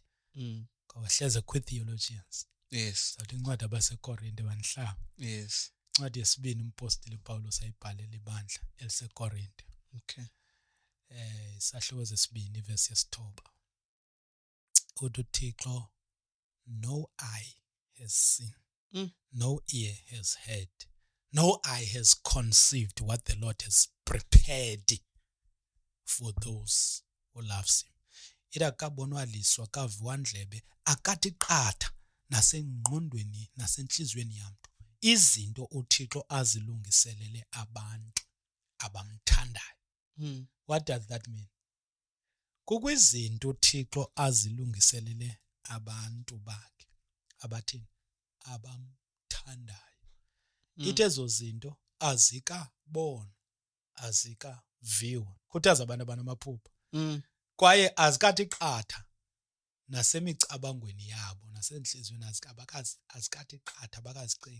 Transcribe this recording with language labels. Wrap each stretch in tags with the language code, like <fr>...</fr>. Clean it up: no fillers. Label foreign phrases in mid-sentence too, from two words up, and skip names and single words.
<xh>Kawahleze kwi-theologians. Yes. Sathi incwadi abaseKorinte banhlanga. Yes. Incwadi yesibini umpostile uPawulos ayibhalela ibandla eliseKorinte. Okay. Isahluko sesibini verse 9. Uthi uThixo,</xh> <en>no eye has seen, no ear has heard, no eye has conceived what the Lord has prepared for those who loves him.</en> <xh>Ida kabonwa liswa kaviwa ndlebe akathi qatha nasengqondweni nasenhlizweni yabantu izinto uThixo azilungiselele abantu abamthandayo.</xh> <en>What does that mean?</en> <xh>Kukwizinto uThixo azilungiselele abantu bakhe abathini abamthandayo. Ithi ezo zinto azikabonwa, azikaviwa. Khuthaza abantu abanamaphupha. Kwaye azikathi qatha nasemicabangweni yabo nasenhlizweni azikathi qatha bakazicingi.</xh>